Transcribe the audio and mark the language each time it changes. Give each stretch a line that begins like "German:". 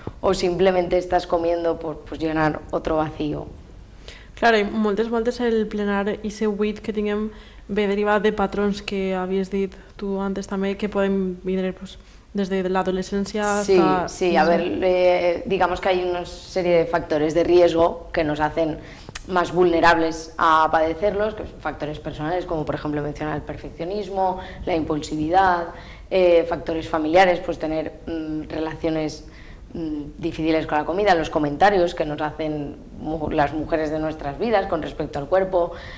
Spanish: ¿O simplemente estás comiendo por pues, llenar otro vacío?
Catalan: Claro, i moltes voltes el plenar i ser buit que tinguem ve derivat de patrons que havies dit tu antes també, que poden vindre pues, des de l'adolescència sí,
Spanish: hasta... Sí, a ver, digamos que hay una serie de factores de riesgo que nos hacen más vulnerables a padecerlos, que son factores personales, como por ejemplo mencionar el perfeccionismo, la impulsividad, factores familiares, pues tener relaciones difíciles con la comida, los comentarios que nos hacen las mujeres de nuestras vidas con respecto al cuerpo,